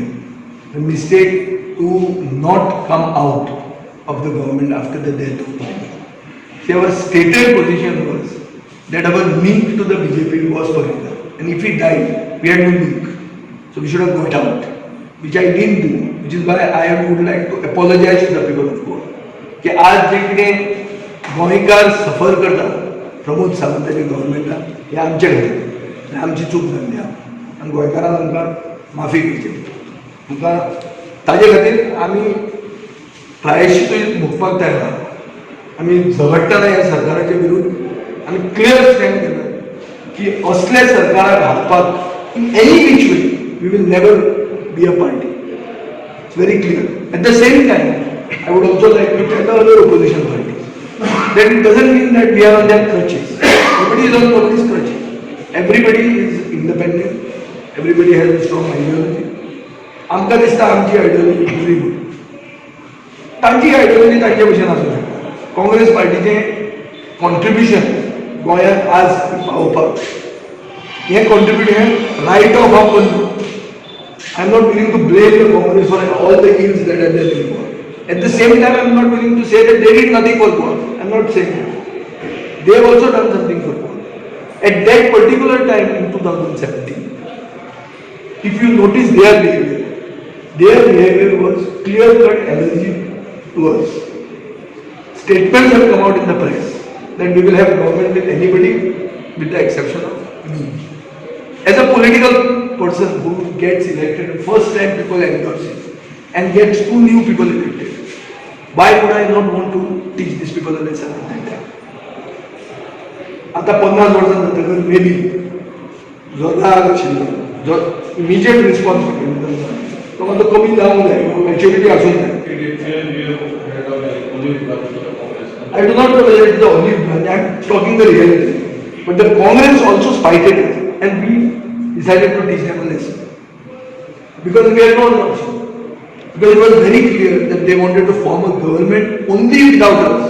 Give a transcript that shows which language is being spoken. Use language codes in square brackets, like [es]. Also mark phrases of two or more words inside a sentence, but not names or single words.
[en] The mistake to not come out of the government after the death of Pali. See, our stated position was that our link to the BJP was forever. And if he died, we had no link. So we should have got out, which I didn't do, which is why I would like to apologize to the people of Goa. [kok] कि आज जे कितें गोंयकार सफर करता प्रमोद सावंताच्या गव्हर्मेंटान हें आमचे खातीर आमची चूक जाल्ली आहा आनी गोंयकारांक आमकां माफी करची आमकां ताजे खातीर आमी प्रायश्चितूय भोगपाक तयार आहा आमी झगडटना ह्या सरकाराच्या विरुद्ध आमी [en] clear stand [kok] घेतात की असले सरकाराक हाडपाक [en] in any which way we will never be a party. It's very clear. At the same time, I would also like to tell the other opposition parties that it doesn't mean that we are on their crutches. Nobody is on nobody's crutches. Everybody is independent. Everybody has a strong ideology. [kok] आमकां दिसता आमची आयडियोलॉजी बरी म्हणून तांची आयडियोलॉजी तांचे भशेन आसूं शकता. काँग्रेस पार्टीचें कॉन्ट्रिब्युशन गोंयांत आज पावोवपाक हें कॉन्ट्रिब्युशन [en] write off off I am not willing to blame the Congress for all the ills that are there in Goa. At the same time, I am not willing to say that they did nothing for Goa. I am not saying that. They have also done something for Goa. At that particular time in 2017, if you notice their behavior was clear-cut allergy to us. Statements have come out in the press that we will have government with anybody with the exception of me. As a political person who gets elected, first time people endorse him and gets two new people elected. Why would I not want to teach these people a lesson at that time? [kok] आता 50 वर्षां जातकर [en] may be [kok] जो राग आशिल्लो जो [en] immediate responsibility [kok] तो मातसो कमी जावंक जाय मॅच्युरिटी आसूंक जाय. [en] I do not know whether it is the only branch. I am talking the reality. But the Congress also spited us and we decided to teach them a lesson. Because we had no other option. Because it was very clear that they wanted to form a government only without us.